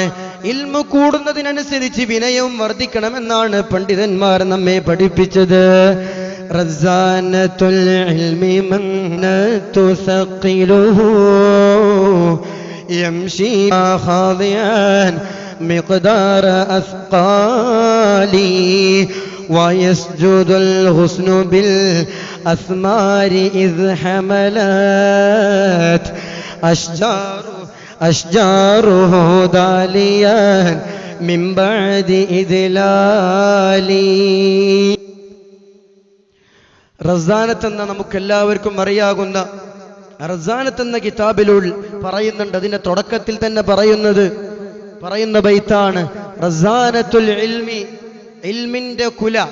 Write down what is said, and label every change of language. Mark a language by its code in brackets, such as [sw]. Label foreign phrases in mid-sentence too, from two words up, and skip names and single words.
[ml] ഇൽമ കൂടുന്നതിനനുസരിച്ച് വിനയവും വർദ്ധിക്കണമെന്നാണ് പണ്ഡിതന്മാർ നമ്മെ പഠിപ്പിച്ചത്. [ar] رزانة العلم منه ثقله يمشي خاضعا مقدار أثقال ويسجد الغصن بالأثمار إذ حملت أشجاره داليا من بعد إذلال. [ml] റസാനത്ത് എന്ന നമുക്കെല്ലാവർക്കും അറിയാകുന്ന റസാനത്ത് എന്ന കിതാബിലുൾ പറയുന്നുണ്ട്. അതിന്റെ തുടക്കത്തിൽ തന്നെ പറയുന്ന ബൈത്താണ് [ar] رزانة العلم, [ml] ഇൽമിന്റെ കുല.